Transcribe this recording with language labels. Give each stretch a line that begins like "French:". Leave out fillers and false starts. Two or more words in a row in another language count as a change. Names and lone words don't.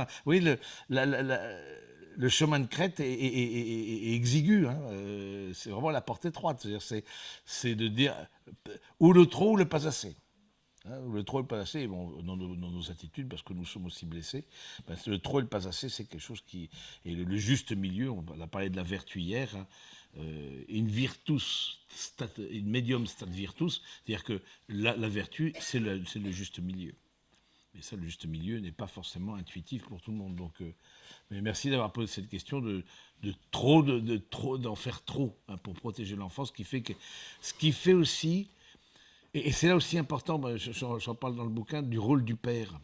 French: Oui, la- la- la- le chemin de crête est exigu, hein, c'est vraiment la porte étroite. C'est de dire ou le trop ou le pas assez. Hein, le trop et le pas assez, bon, dans nos attitudes, parce que nous sommes aussi blessés, ben, le trop et le pas assez, c'est quelque chose qui. Et le juste milieu, on a parlé de la vertu hier, hein,
Latin: in virtus, in medium stat virtus,
French: c'est-à-dire que la vertu, c'est le juste milieu. Mais ça, le juste milieu n'est pas forcément intuitif pour tout le monde. Donc, mais merci d'avoir posé cette question d'en faire trop, hein, pour protéger l'enfant, ce qui fait aussi, et c'est là aussi important, j'en parle dans le bouquin, du rôle du père.